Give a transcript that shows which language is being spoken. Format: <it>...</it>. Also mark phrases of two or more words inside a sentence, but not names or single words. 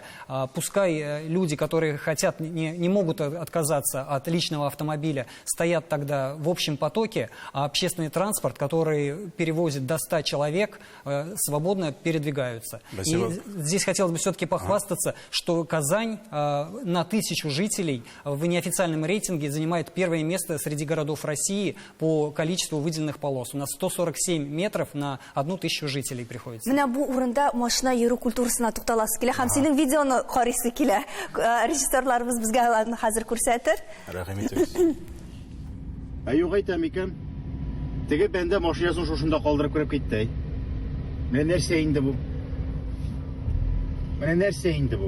<ru>Пускай люди, которые хотят, не могут отказаться от личного автомобиля, стоят тогда в общем потоке, а общественный транспорт, который перевозит до 100 человек, свободно передвигаются. Спасибо. И здесь хотелось бы все-таки похвастаться, что Казань на 1000 жителей в неофициальном рейтинге занимает первое место среди городов России по количеству выделенных полос. У нас 147 метров на 1000 жителей приходится.</ru> <tt>Менә бу урында машина йөрү культурасына тукталасы килә һәм синең видеоны карыйсы килә. Режиссерларыбыз безгә аларны хәзер күрсәтер. Рәхим итегез. Юк әйтәм икән. Теге бәндә машинасын шушында калдырып кереп китте. Менә нәрсә инде бу? Менә нәрсә инде бу?</tt>